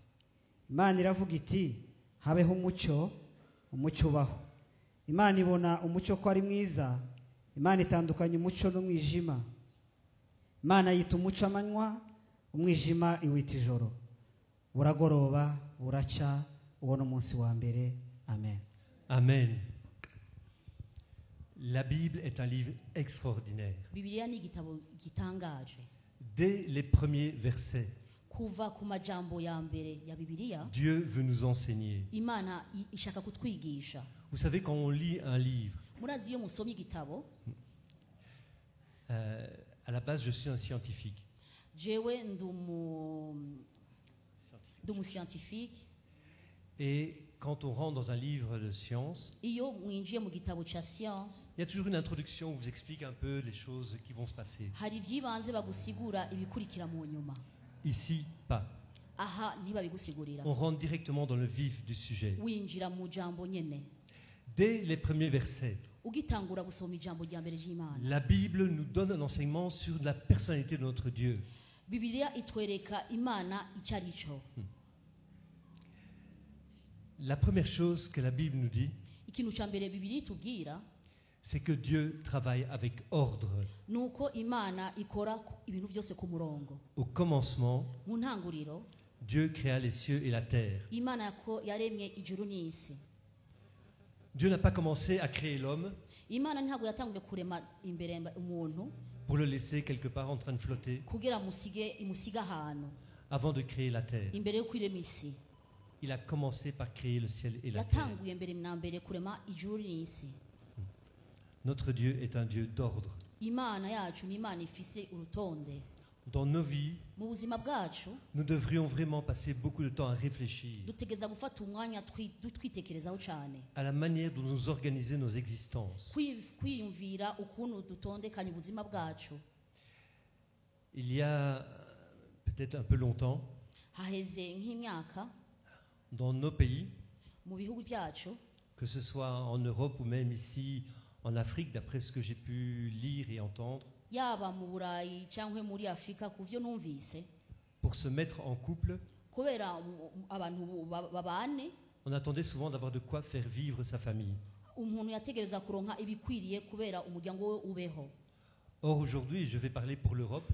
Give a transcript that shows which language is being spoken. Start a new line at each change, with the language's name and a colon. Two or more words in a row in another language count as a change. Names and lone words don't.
Kinyarwanda: Imana iravuga iti habeho umucyo, umucyo ubaho. Imana ibona umucyo ko ari mwiza. Imana itandukanya umucyo n'umwijima. Imana yita umucyo amanywa, umwijima iwita ijoro. Buragoroba buracya, uwo ni umunsi wa mbere. Amen. Amen.
French: La Bible est un livre extraordinaire.
Rundi: Bibiliya ni igitabo gitangaje.
French: Dès les premiers versets,
Rundi: Kuva ku majambo ya mbere ya Bibiliya,
French: Dieu veut nous enseigner.
Rundi: Imana ishaka kutwigisha.
French: Vous savez, quand on lit un livre,
Rundi: Murazi iyo musomye igitabo,
French: à la base, je suis un scientifique.
Rundi: jewe ndumu scientifique,
French: Et quand on rentre dans un livre de science,
Rundi: iyo mwinjiye mu gitabo cya siyansi
French: il y a toujours une introduction où on vous explique un peu les choses qui vont se passer.
Rundi: hari iby'ibanze bagusigura ibikurikira mu nyuma.
French: Ici, pas.
Rundi: Aha ntibabigusigurira,
French: On rentre directement dans le vif du sujet.
Rundi: winjira mu jambo nyene.
French: Dès les premiers versets,
Rundi: Ugitangura gusoma ijambo rya mbere ry'Imana,
French: la Bible nous donne un enseignement sur la personnalité de notre Dieu.
Rundi: Bibiliya itwereka Imana icyo ari cyo.
French: La première chose que la Bible nous dit,
Rundi: Ikintu cya mbere Bibiliya itubwira
French: c'est que Dieu travaille avec ordre.
Rundi: ni uko Imana ikora ibintu byose ku murongo.
French: Au commencement,
Rundi: Mu ntanguriro
French: Dieu créa les cieux et la terre.
Rundi: Imana yaremye ijuru n'isi.
French: Dieu n'a pas commencé à créer l'homme
Rundi: Imana ntabwo yatanguye kurema imbere umuntu
French: pour le laisser quelque part en train de flotter
Rundi: kugira imusiga ahantu
French: avant de créer la terre.
Rundi: imbere yo kwirema isi.
French: Il a commencé par créer le ciel et la terre.
Rundi: Yatanguye mbere na mbere kurema ijuru n'isi.
French: Notre Dieu est un Dieu d'ordre.
Rundi: Imana yacu ni Imana ifise urutonde.
French: Dans nos vies,
Rundi: Mu buzima bwacu
French: nous devrions vraiment passer beaucoup de temps à réfléchir
Rundi: dutegereza gufata umwanya twitekerezaho cyane,
French: à la manière dont nous organisons nos existences.
Rundi: kwiyumvira ukuntu dutondekanya ubuzima bwacu.
French: Il y a peut-être un peu longtemps,
Rundi: Haheze nk'imyaka
French: dans nos pays,
Rundi: mu bihugu byacu,
French: que ce soit en Europe ou même ici en Afrique, d'après ce que j'ai pu lire et entendre,
Rundi: yaba mu Burayi cyangwa muri Afurika, ku byo numvise,
French: pour se mettre en couple,
Rundi: kubera abantu babane,
French: on attendait souvent d'avoir de quoi faire vivre sa famille.
Rundi: umuntu yategereza kuronka ibikwiriye kubera umuryango we ubeho.
French: Or, aujourd'hui, je vais parler pour l'Europe,